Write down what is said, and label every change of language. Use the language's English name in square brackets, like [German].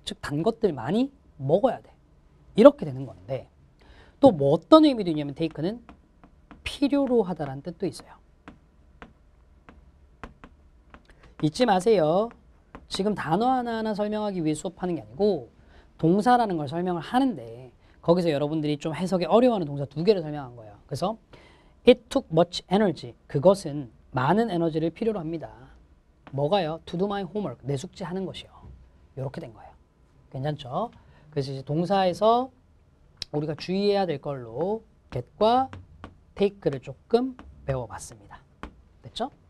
[Korean] 즉 단 것들 많이 먹어야 돼. 이렇게 되는 건데 또 뭐 어떤 의미도 있냐면 take는 필요로 하다라는 뜻도 있어요. 잊지 마세요. 지금 단어 하나하나 설명하기 위해 수업하는 게 아니고 동사라는 걸 설명을 하는데 거기서 여러분들이 좀 해석이 어려워하는 동사 두 개를 설명한 거예요. [English] 그래서 it took much energy. [Korean] 그것은 많은 에너지를 필요로 합니다. 뭐가요? [English] to do my homework. [Korean] 내 숙제하는 것이요. 이렇게 된 거예요. 괜찮죠? 그래서 이제 동사에서 우리가 주의해야 될 걸로 get과 take를 조금 배워봤습니다. 됐죠?